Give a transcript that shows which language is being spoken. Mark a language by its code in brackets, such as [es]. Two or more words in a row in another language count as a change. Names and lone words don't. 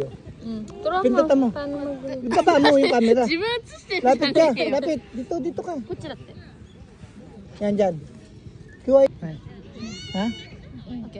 [tl] Turo Pindutan mo. Paano Baba mo yung camera. [ja] 自分映してる [tl] Lapit ka, lapit. Dito ka. [ja] こっちだって [tl] Yan dyan. Kiwa. Ha? OK